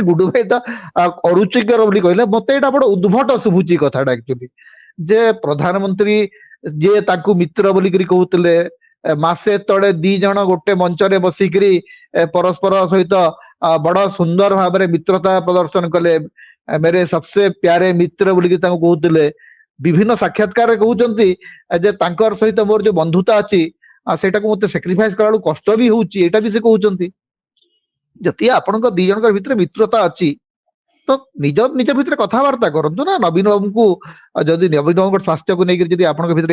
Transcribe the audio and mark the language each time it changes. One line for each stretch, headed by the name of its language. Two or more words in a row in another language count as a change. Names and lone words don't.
Odia: ଗୁଡୁ ଭାଇ ତ ଅରୁଚିକର ବୋଲି କହିଲେ ମତେ ଏଇଟା ବଡ ଉଦ୍ଭଟ ଶୁଭୁଛି କଥାଟା ଆକ୍ଚୁଆଲି ଯେ ପ୍ରଧାନମନ୍ତ୍ରୀ ଯିଏ ତାଙ୍କୁ ମିତ୍ର ବୋଲିକିରି କହୁଥିଲେ ମାସେ ତଳେ ଦି ଜଣ ଗୋଟେ ମଞ୍ଚରେ ବସିକିରି ପରସ୍ପର ସହିତ ବଡ ସୁନ୍ଦର ଭାବରେ ମିତ୍ରତା ପ୍ରଦର୍ଶନ କଲେ
Hindi: मेरे सबसे प्यारे मित्र
Odia: बोलिକି ତାଙ୍କୁ କହୁଥିଲେ ବିଭିନ୍ନ ସାକ୍ଷାତକାରରେ କହୁଛନ୍ତି ଯେ ତାଙ୍କର ସହିତ ମୋର ଯୋଉ ବନ୍ଧୁତା ଅଛି ସେଇଟାକୁ ମତେ ସାକ୍ରିଫାଇସ୍ କଲା ବେଳକୁ କଷ୍ଟ ବି ହଉଛି ଏଇଟା ବି ସେ କହୁଛନ୍ତି ଯଦି ଆପଣଙ୍କ ଦି ଜଣଙ୍କ ଭିତରେ ମିତ୍ରତା ଅଛି ତ ନିଜ ଭିତରେ କଥାବାର୍ତ୍ତା କରନ୍ତୁ ନା ନବୀନ ବାବୁଙ୍କୁ ଯଦି ନବୀନ ବାବୁଙ୍କ ସ୍ୱାସ୍ଥ୍ୟକୁ ନେଇକି ଯଦି ଆପଣଙ୍କ ଭିତରେ